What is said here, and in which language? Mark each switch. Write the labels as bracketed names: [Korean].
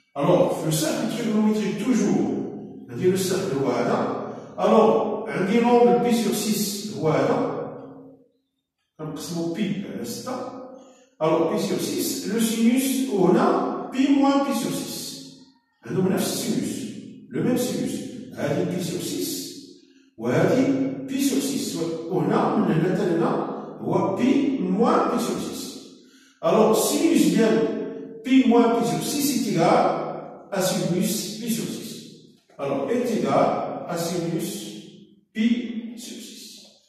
[French] Alors, le cercle trigonométrique toujours, عندي le cercle [Arabic] هو هذا. [French] Alors, عندي l'angle pi sur 6 هو هذا. [Arabic] كنقسمو بي على 6. alors بي sur 6 le sinus هنا بي moins بي sur 6 عندهم نفس السينوس [French] le même sinus. [Arabic] هذه بي sur 6 وهذه بي sur 6 وهنا من هنا حتى هنا هو بي moins بي sur 6. [French] alors sinus ديال بي moins بي sur 6 est égal à sinus pi sur 6. alors est égal à sinus pi sur 6.